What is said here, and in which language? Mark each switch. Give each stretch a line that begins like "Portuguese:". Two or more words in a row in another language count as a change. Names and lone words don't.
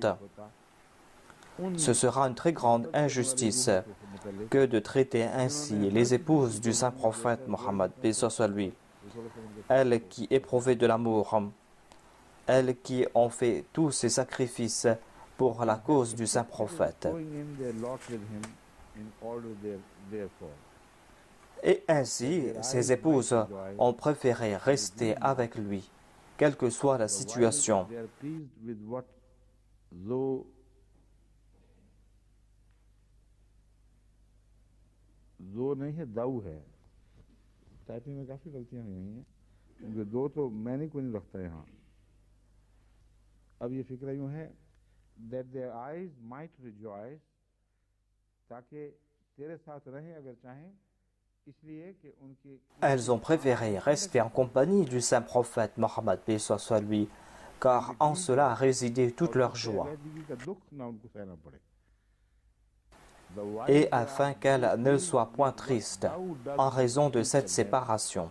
French: Ce sera une très grande injustice que de traiter ainsi les épouses du saint prophète Mohammed, paix soit lui, elles qui éprouvaient de l'amour, elles qui ont fait tous ces sacrifices pour la cause du saint prophète. Et ainsi, ces épouses ont préféré rester avec lui, quelle que soit la situation.
Urdu: دو نہیں ہے، داؤ ہے. ٹائپنگ میں کافی غلطیاں ہوئی ہیں، کیونکہ دو تو میں نے کوئی نہیں رکھتا یہاں. اب یہ فکر یوں ہے
English: that their eyes might rejoice,
Urdu: تاکہ تیرے ساتھ رہیں اگر چاہیں، اس لیے کہ ان کی
French: Elles ont préféré rester en compagnie du saint prophète Mohammed, paix soit lui, car en cela résidait toute leur joie. Et afin qu'elles ne soient point tristes en raison de cette séparation.